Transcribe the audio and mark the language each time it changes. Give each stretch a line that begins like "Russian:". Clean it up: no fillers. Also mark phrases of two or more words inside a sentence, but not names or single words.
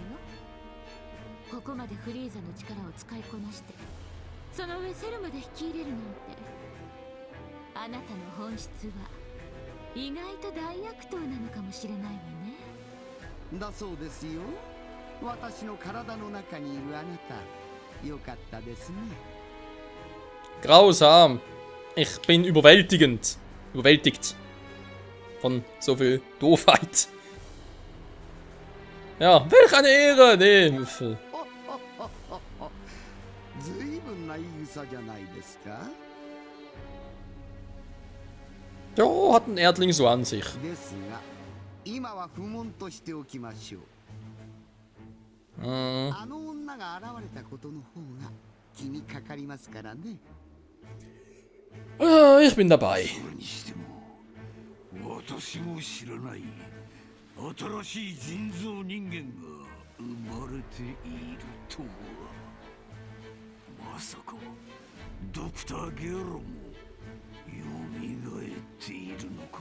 Japanese: ここまでフリーザの力を使いこなしてその上セルまで引き入れるなんて、あなたの本質は意外と大悪党なのかもしれないわね。だそうですよ。私の体の中にいるあなた、よかったですね。
German: Grausam. Ich bin überwältigend. Überwältigt. Von so viel Doofheit. Ja, welch eine Ehre! Nee.
Japanese: ずいぶんな言い草じゃないですか。
German: Ja, hat ein Erdling so an sich.
Japanese: ですが、今は不問としておきましょう。あの女が現れたことの方が気にかかりますからね。
German: Ich bin dabei.
Japanese: 私も知らない新しい人造人間が生まれているとは。まさかドクター・ゲロも蘇っているのか。